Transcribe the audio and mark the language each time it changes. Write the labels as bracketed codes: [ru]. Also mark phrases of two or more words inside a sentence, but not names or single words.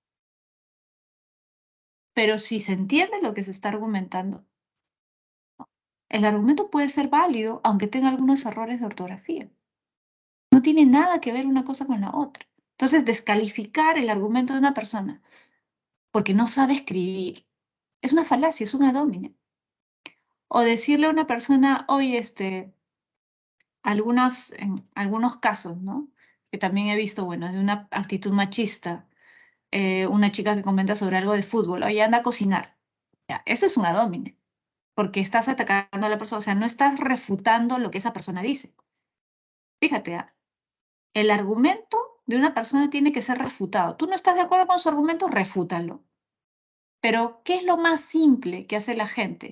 [es] Pero si se entiende lo que se está argumentando, el argumento puede ser válido, aunque tenga algunos errores de ortografía. No tiene nada que ver una cosa con la otra. Entonces, descalificar el argumento de una persona porque no sabe escribir es una falacia, es un [la] ad hominem. [es] O decirle a una persona, oye, en algunos casos, ¿no? Que también he visto, bueno, de una actitud machista, una chica que comenta sobre algo de fútbol, oye, anda a cocinar. Ya, eso es un [la] ad hominem, [es] porque estás atacando a la persona, o sea, no estás refutando lo que esa persona dice. Fíjate, el argumento de una persona tiene que ser refutado. ¿Tú no estás de acuerdo con su argumento? Refútalo. Pero, ¿qué es lo más simple que hace la gente?